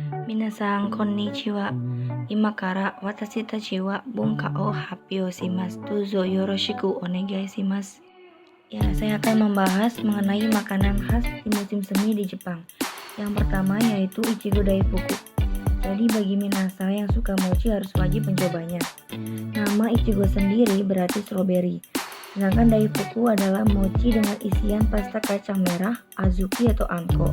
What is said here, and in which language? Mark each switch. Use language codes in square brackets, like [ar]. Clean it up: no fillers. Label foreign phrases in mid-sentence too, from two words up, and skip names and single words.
[ja] 皆さんこんにちは。今から私たちは文化を発表します. どうぞよろしくお願いします. [id] Ya, saya akan membahas mengenai makanan khas di musim semi di Jepang. Yang pertama yaitu Ichigo Daifuku. Jadi bagi minasa yang suka mochi harus wajib mencobanya. Nama Ichigo sendiri berarti strawberry. Sedangkan Daifuku adalah mochi dengan isian pasta kacang merah, azuki atau anko.